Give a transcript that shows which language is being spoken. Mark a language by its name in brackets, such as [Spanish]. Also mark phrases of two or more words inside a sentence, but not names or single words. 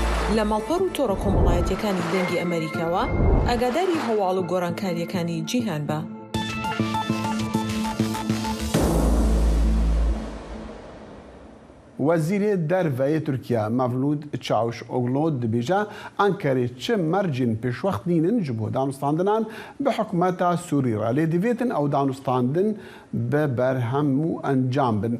[Central Kurdish] لە ماڵپەڕ و تۆڕە کۆمەڵایەتیەکانی دەنگی ئەمریکاوە ئاگاداری هەواڵ و گۆڕانکاریەکانی جیهان بە. [Kurdish] وەزیرê derveyê Tirkiye Mevlûd Çavuşoglu dibêje Enkerê çi mercên pêşwextînin ji bo danûstandinan bi hikûmeta Sûrî re lê divêtin ew danûstandin bi berhem û encam bin.